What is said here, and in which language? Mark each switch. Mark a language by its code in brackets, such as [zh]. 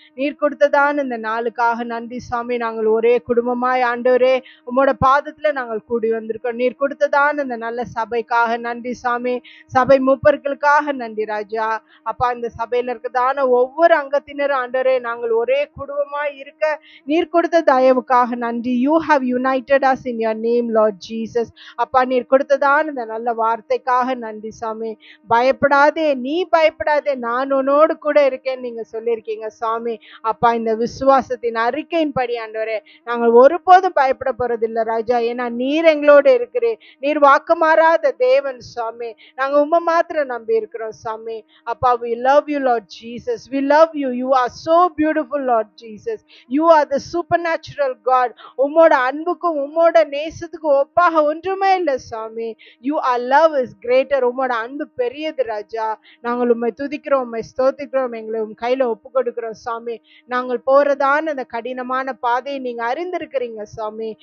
[ta] நீர் கொடுத்ததான இந்த நாளுக்காக நன்றி சாமி. நாங்கள் ஒரே குடும்பமாய் ஆண்டவரே உம்மோட பாதத்துல நாங்கள் கூடி வந்திருக்கிறோம். நீர் கொடுத்ததான இந்த நல்ல சபைக்காக நன்றி சாமி. சபை மூப்பர்களுக்காக நன்றி ராஜா. அப்பா, இந்த சபையில இருக்கதான ஒவ்வொரு அங்கத்தினரும் ஆண்டவரே நாங்கள் ஒரே குடும்பமாய் இருக்க நீர் கொடுத்த தயவுக்காக நன்றி. [en] You have united us in your name, Lord Jesus. [ta] அப்பா, நீர் கொடுத்ததான இந்த நல்ல வார்த்தைக்காக நன்றி சாமி. பயப்படாதே, நீ பயப்படாதே, நான் உன்னோடு கூட இருக்கேன்னு நீங்க சொல்லியிருக்கீங்க சாமி. அப்பா, இந்த விசுவாசத்தின் அறிக்கையின் படி ஆண்டவரே நாங்கள் ஒருபோதும் பயப்பட போறதில்லை ராஜா. ஏன்னா நீர் எங்களோடு இருக்கிறேன். நீர் வாக்கு மாறாத தேவன் சாமி. நாங்க உம்மை மாத்திரம் நம்பி இருக்கிறோம் சாமி. [en] அப்பா, we love you Lord Jesus, we love you. You are so beautiful Lord Jesus. You are the supernatural God. [ta] உம்மோட அன்புக்கும் உம்மோட நேசத்துக்கும் ஒப்பாக ஒன்றுமே இல்லை சாமி. [en] You are love is greater. [ta] உம்மோட அன்பு பெரியது ராஜா. நாங்கள் உம்மை துதிக்கிறோம், உம்மை ஸ்தோத்திக்கிறோம், எங்களை உம் கையில ஒப்பு கொடுக்கிறோம் சாமி. நாங்கள் போறதான அந்த கடினமான பாதையை நீங்க அறிந்திருக்கிறீங்க சாமி.